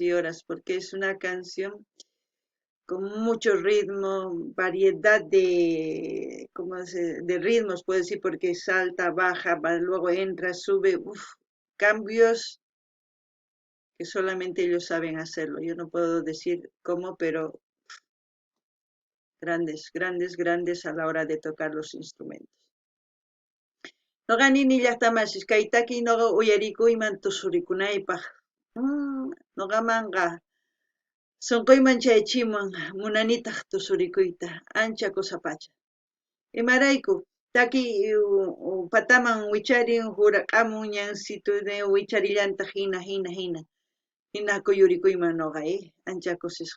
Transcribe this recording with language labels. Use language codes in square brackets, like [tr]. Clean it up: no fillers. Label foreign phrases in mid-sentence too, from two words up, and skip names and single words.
[es] y horas, porque es una canción con mucho ritmo, variedad de, de ritmos, puedo decir, porque salta, baja, luego entra, sube, cambios que solamente ellos saben hacerlo. Yo no puedo decir cómo, pero grandes, grandes, grandes a la hora de tocar los instrumentos. [qu] Noqa nini llaqtamasis kaytaki noqa uyarikuyman tusurikunaypaq. Noqamanqa sunquyman chaychimun munanitaq tusurikuyta ancha kusapacha. Imarayku taki pataman wicharin huraqamun ñansito wicharillanta hina kuyurikuyman noqa ancha kusisqa.